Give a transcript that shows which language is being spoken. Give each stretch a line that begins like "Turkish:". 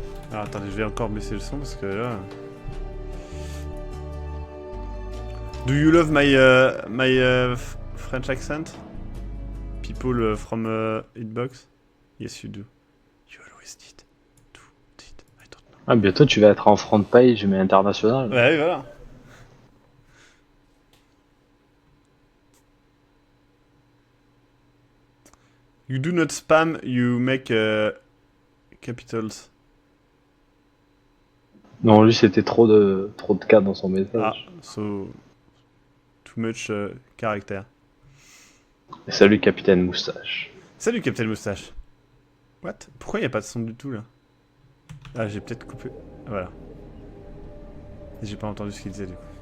French: Alors attendez, je vais encore baisser le son parce que là...
English: Do you love my French accent? People from Hitbox? Yes, you do. You always did. I don't know.
French: Ah, bientôt tu vas être en front page mais international. Ouais, voilà.
English: You do not spam, you make capitals.
French: Non, lui c'était trop de cas dans son Ah, message.
English: so... Too much caractère.
French: Et salut Capitaine Moustache. Salut Captain Moustache. What? Pourquoi il n'y a pas de son du tout là? Ah, j'ai peut-être coupé. Voilà. J'ai pas entendu ce qu'il disait du coup.